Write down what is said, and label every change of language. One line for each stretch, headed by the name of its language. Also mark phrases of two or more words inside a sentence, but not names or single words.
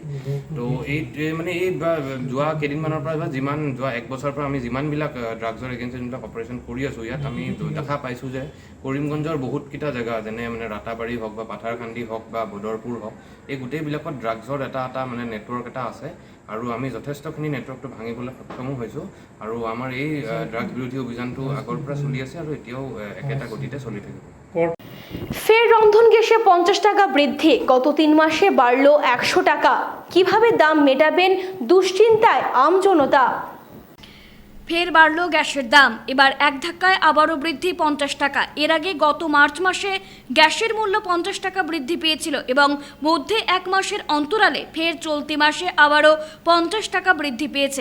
Assamese: তো এই মানে এই যোৱা কেইদিনমানৰ পৰা বা যোৱা 1 বছৰৰ পৰা আমি যিমানবিলাক ড্ৰাগছৰ এগেইনষ্ট যোনবিলাক অপাৰেশ্যন কৰি আছোঁ, ইয়াত আমি দেখা পাইছোঁ যে কৰিমগঞ্জৰ বহুতকেইটা জেগা যেনে মানে ৰাতাবাৰী হওক বা পাথাৰকান্দি হওক বা বদৰপুৰ হওক, এই গোটেইবিলাকত ড্ৰাগছৰ এটা মানে নেটৱৰ্ক এটা আছে আৰু আমি যথেষ্টখিনি নেটৱৰ্কটো ভাঙিবলৈ সক্ষমো হৈছোঁ। আৰু আমাৰ এই ড্ৰাগছ বিৰোধী অভিযানটো আগৰ পৰা চলি আছে আৰু এতিয়াও একেটা গতিতে চলি থাকিব।
Bangla: ফের রন্ধন গ্যাসে 50 টাকা বৃদ্ধি, গত 3 মাসে বাড়ল 100 টাকা। কিভাবে দাম মেটাবেন দুশ্চিন্তায় আমজনতা। ফের বাড়ল গ্যাসের দাম, এবার এক ধাক্কায় আবারও বৃদ্ধি 50 টাকা। এর আগে গত মার্চ মাসে গ্যাসের মূল্য 50 টাকা বৃদ্ধি পেয়েছিল এবং মধ্যে 1 মাসের অন্তরালে ফের চলতি মাসে আবারও 50 টাকা বৃদ্ধি পেয়েছে।